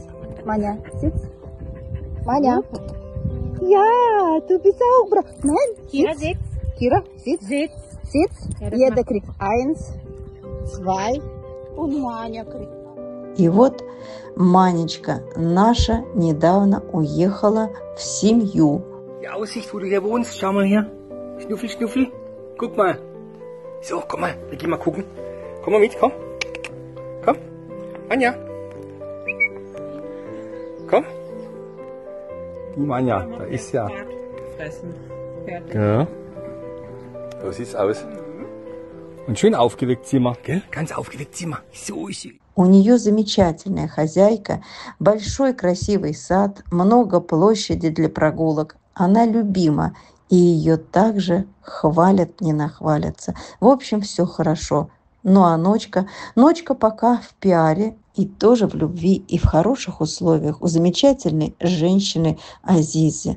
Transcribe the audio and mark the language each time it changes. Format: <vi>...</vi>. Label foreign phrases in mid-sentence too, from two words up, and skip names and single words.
<de>Manja, sitz. Manja. Ja, du bist auch brav. Nein, Kira, sitz. sitz. Kira, sitz. Sitz. Sitz. Ja, das Jeder macht- kriegt 1, 2 und Manja kriegt.</de> <ru>И вот Манечка наша недавно уехала в семью.</ru> <de>Die Aussicht, wo du hier wohnst, schau mal her. Schnuffel, Schnuffel. Guck mal. So, komm mal, wir gehen mal gucken. Komm mal mit, komm. Komm. Anja. Komm. Die Manja, da ist ja. Fressen. Fertig. Ja. So sieht's aus. Und schön aufgeweckt sind wir, gell? Ganz aufgeweckt sind wir. So ist sie.</de> <ru>У нее замечательная хозяйка, большой красивый сад, много площади для прогулок. Она любима, и ее также хвалят, не нахвалятся. В общем, все хорошо. Ну а Ночка пока в пиаре и тоже в любви и в хороших условиях у замечательной женщины Азизы.</ru>